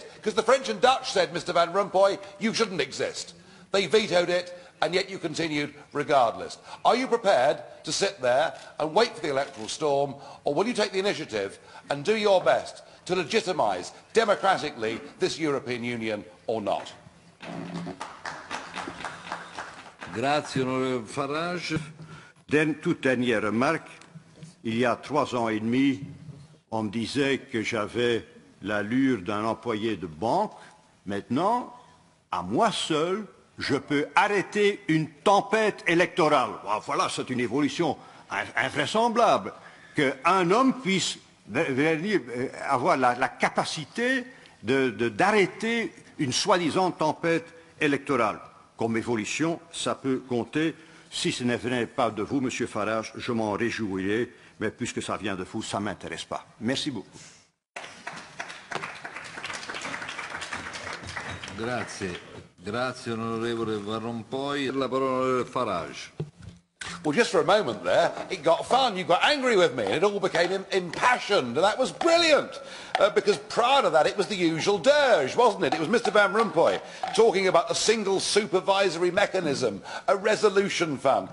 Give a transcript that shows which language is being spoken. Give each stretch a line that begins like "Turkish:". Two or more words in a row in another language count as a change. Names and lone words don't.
English: Because the French and Dutch said, Mr. Van Rompuy, you shouldn't exist. They vetoed it, and yet you continued regardless. Are you prepared to sit there and wait for the electoral storm, or will you take the initiative and do your best to legitimise democratically this European Union or not?
Italian: Grazie, onorevole Farage.
French: Toute dernière remarque, il y a 3 ans et demi, on me disait que j'avais l'allure d'un employé de banque. Maintenant, à moi seul, je peux arrêter une tempête électorale. Voilà, c'est une évolution invraisemblable. Qu'un homme puisse avoir la capacité d'arrêter une soi-disant tempête électorale. Comme évolution, ça peut compter. Si ce ne venait pas de vous, Monsieur Farage, je m'en réjouirais, mais puisque ça vient de vous, ça ne m'intéresse pas. Merci beaucoup.
Italian: Grazie. Grazie, onorevole Van Rompuy. La parola onorevole Farage.
English: Well, just for a moment there, it got fun. You got angry with me, and it all became impassioned, and that was brilliant. Because prior to that, it was the usual dirge, wasn't it? It was Mr. Van Rompuy talking about a single supervisory mechanism, a resolution fund.